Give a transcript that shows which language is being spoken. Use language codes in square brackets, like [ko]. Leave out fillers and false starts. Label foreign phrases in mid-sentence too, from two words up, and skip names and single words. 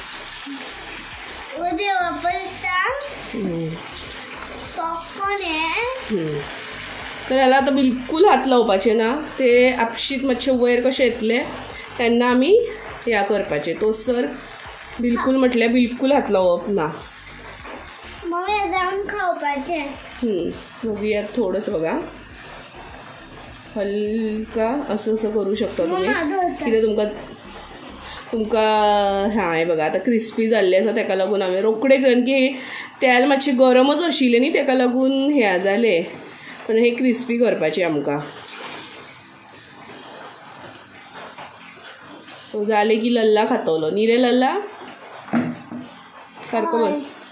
[kok] देव बाप्पा पॉपकॉर्न हे. तर ह्याला आता बिलकुल हात लावपाचे ना. ते आपशीत मातशे वयर कशे येतले तेन्ना आमी ह्या करपाचे. तोसर बिलकुल म्हटल्यार बिलकुल हात लावप ना. मम्मी जाऊन खावपाचे. [mr] बघूया थोडंसं बघा, हलका असं असं करू शकता तुम्ही. [kok] कितें तुमकां हां बघा आता क्रिस्पी जाल्ले आसा तेका लागून हांवें रोखडे, कारण की तेल मातशें गरमच आशिल्लें न्ही तेका लागून हें जालें. पण हे क्रिस्पी करपाचें आमकां. जालें की लल्ला खातलो न्ही रे लल्ला, सारको बस.